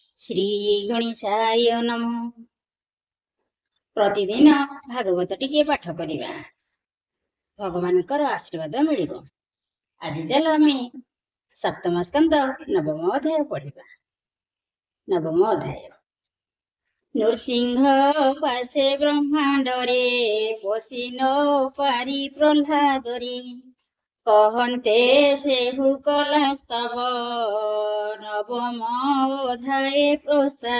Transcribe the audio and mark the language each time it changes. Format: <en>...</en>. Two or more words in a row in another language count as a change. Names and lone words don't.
<sa>श्री गणेशाय नमः।</sa> <or>ପ୍ରତିଦିନ ଭାଗବତ ଟିକେ ପାଠ କରିବା, ଭଗବାନଙ୍କର ଆଶୀର୍ବାଦ ମିଳିବ। ଆଜି ଚାଲ ଆମେ ସପ୍ତମ ସ୍କନ୍ଦ ନବମ ଅଧ୍ୟାୟ ପଢ଼ିବା। ନବମ ଅଧ୍ୟାୟ। ନୃସିଂହ ପାଶେ ବ୍ରହ୍ମାଣ୍ଡରେ ପଶି ନ ପାରି ପ୍ରହ୍ଲାଦରେ, କହନ୍ତେ ସେହୁ କଲା ସ୍ତବ ନବମ ଅଧ୍ୟାୟେ ପ୍ରସ୍ତାବ।</or>